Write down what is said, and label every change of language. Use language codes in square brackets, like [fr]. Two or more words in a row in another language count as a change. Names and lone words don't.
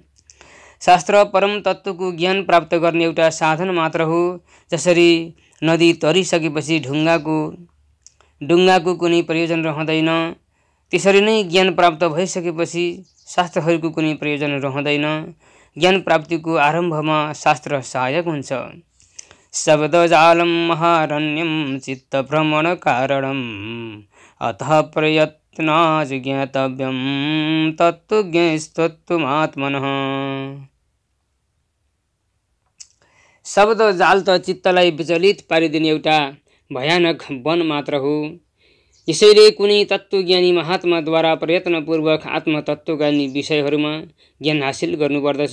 [ne] शास्त्र परम तत्त्वको ज्ञान प्राप्त गर्ने एउटा साधन मात्र हो। जसरी नदी तरिसकेपछि ढुङ्गाको कुनै प्रयोजन रहँदैन, त्यसरी नै ज्ञान प्राप्त भइसकेपछि शास्त्रहरूको कुनै प्रयोजन रहँदैन। ज्ञान प्राप्तिको आरम्भमा शास्त्र सहायक हुन्छ। [sa] शब्दजालं महारण्यं चित्तभ्रमण कारणम् अतः प्रयत्नात् ज्ञातव्यं तत्त्वज्ञस्तत्त्वमात्मनः। [ne] शब्द जाल त चित्तलाई विचलित पारिदिने एउटा भयानक वन मात्र हो। यसैले कुनै तत्त्वज्ञानी महात्माद्वारा प्रयत्नपूर्वक आत्मतत्त्वका विषयहरूमा ज्ञान हासिल गर्नुपर्दछ।